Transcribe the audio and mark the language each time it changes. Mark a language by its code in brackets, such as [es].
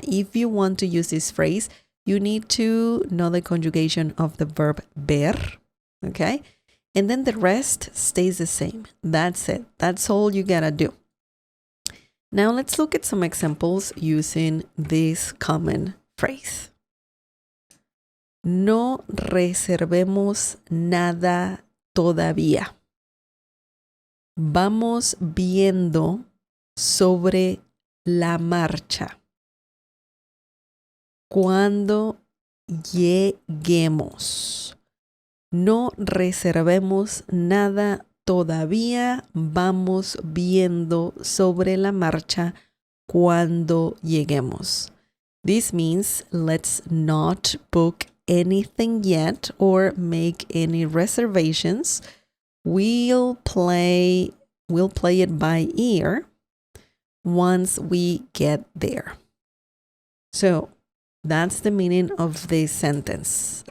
[en] If you want to use this phrase, you need to know the conjugation of the verb ver, okay? And then the rest stays the same. That's it. That's all you gotta do. Now let's look at some examples using this common phrase. [es] No reservemos nada todavía. Vamos viendo sobre la marcha. Cuando lleguemos. No reservemos nada todavía. Vamos viendo sobre la marcha cuando lleguemos. [en] This means let's not book anything yet or make any reservations. We'll play it by ear once we get there. So that's the meaning of this sentence.